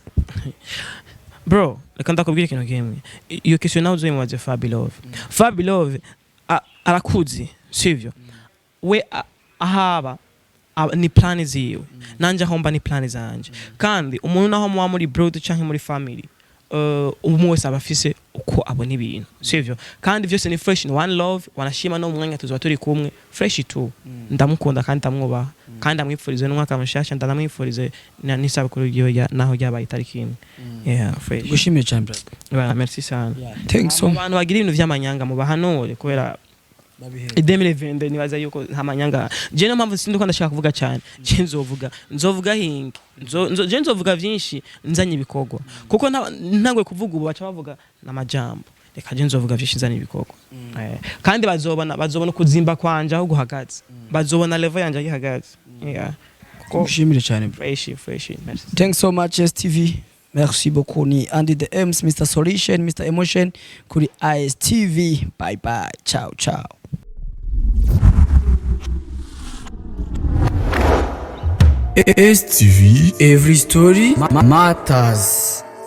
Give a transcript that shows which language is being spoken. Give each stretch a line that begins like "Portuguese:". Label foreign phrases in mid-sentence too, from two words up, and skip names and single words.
Rundi: bro reka ndakubwira ikintu kimwe iyo question nawe uzoyimubaze Fabi Love arakuzi sivyo we ahaba ni plani ziwe nanje ahomba ni plani zanje kandi umuntu naho muwa muri broad canke muri family umwe wese abafise uko abona ibintu sivyo kandi byose ni fresh ni
English: one love
Rundi: wanashima no mwanya tuzo turi kumwe fresh tu ndamukunda kandi ndamwubaha kandi amwifurize n'umwaka mushasha ndanamwifurize n'isabukuru yiwe naho ryabaye itariki imwe.
English: Yeah, fresh.
Rundi: gushimire cyane brother.
French: Voilà, merci sana.
English: Thanks so much.
Rundi: Abantu bagira ibintu vy'amanyanga mu bahanure kubera idemire vende nibaza yuko nta manyanga. Je no mpamvu sindi ko ndashaka kuvuga cyane. Je nzovuga hinge. Je nzovuga vyinshi nzanye ibikorwa. Kuko ntangwe kuvuga ubu baca bavuga n'amajambo. Reka je nzovuga vyinshi nzanye ibikorwa. Kandi bazobona kuzimba kwanje aho guhagaze. Bazobona level yanje ihagaze. Yeah. gushimire cyane
English: Fresh. Merci. thanks so much STV.
French: Merci beaucoup.
English: Ni Andy the M's, Mr. Solution, Mr. Emotion kuri ISTV. Bye bye.
Italian: Ciao ciao.
English: STV, every story matters.